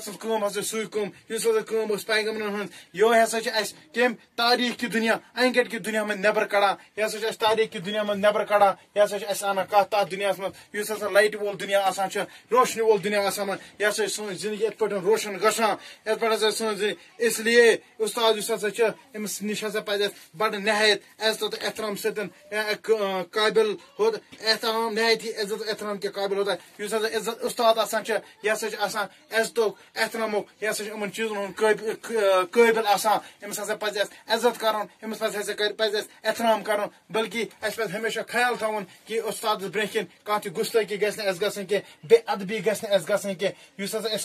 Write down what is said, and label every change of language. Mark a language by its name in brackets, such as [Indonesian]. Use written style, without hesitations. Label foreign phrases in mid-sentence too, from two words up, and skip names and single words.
[Kashmiri] سٕنٛز کٲم ہسا سُے کٲم یُس ہسا کٲم ٲس پیغمبرن ہٕنٛز یِہوے ہسا چھِ اسہِ کٔمۍ تاریٖخ کہِ دُنیا انہِ گٔٹۍ کہِ دُنیا منٛز نٮ۪بر کڑان یہِ ہسا چھُ اسہِ تاریٖخ کہِ دُنیا منٛز نٮ۪بر کڑان یہِ ہسا چھُ اسہِ انان کتھ تتھ دُنیاہس منٛز یُس ہسا لایٹہِ وول دُنیا آسان چھُ روشنی وول دُنیا آسان یہِ ہسا چھِ سٲنۍ زندگی یِتھ پٲٹھۍ روشن گژھان یِتھ پٲٹھۍ ہسا سٲنۍ زندگی [Urdu] اس لیے [Kashmiri] اُستاد یُس ہسا چھُ أمِس نِش ہسا پزِ اسہِ بڑٕ نہایت عزت تہٕ احترام سۭتۍ قٲبل احترام نہایت عزت [Urdu] احترام کے قابل ہوتا ہے [Kashmiri] یُس ہسا عزت اُستاد آسان چھُ یہِ ہسا چھُ آسان عزتُک احترامُک یہِ ہسا چھُ یِمن چیٖزن ہُنٛد قٲبل آسان أمِس ہسا پزِ اسہِ عزت کرُن أمِس پزِ اسہِ احترام کرُن بلکہِ اسہِ پزِ ہمیشہ خیال تھاوُن کہ اُستادس برٛونٛہہ کِنۍ کانٛہہ تہِ گُستٲخی گژھِ نہٕ اسہِ گژھٕنۍ کینٛہہ بے ادبی گژھِ نہٕ اسہِ گژھٕنۍ کینٛہہ یُس ہسا